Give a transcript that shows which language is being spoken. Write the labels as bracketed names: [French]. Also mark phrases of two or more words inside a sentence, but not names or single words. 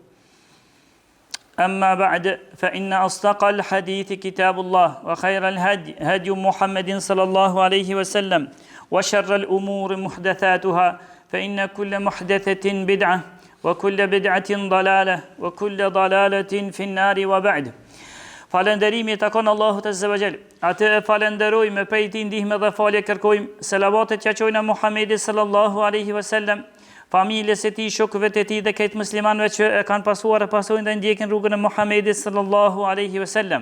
[Arabic] أما بعد فإن أصدق الحديث كتاب الله وخير الهدي هدي محمد صلى الله عليه وسلم وشر الأمور محدثاتها فإن كل محدثة بدعة وكل بدعة ضلالة وكل ضلالة في النار وبعد [Albanian] Falënderimi takon Allahut [Arabic] عز وجل. [Albanian] Atë e falenderojmë, prej tij ndihmë dhe falje kërkojmë. Selavatet që qojnë Muhamedit [Arabic] صلى الله عليه وسلم, [Albanian] familjes së tij, shokëve të tij dhe këtë muslimanëve që e kanë pasuar e pasojnë dhe ndjekin rrugën e Muhamedit [Arabic] صلى الله عليه وسلم.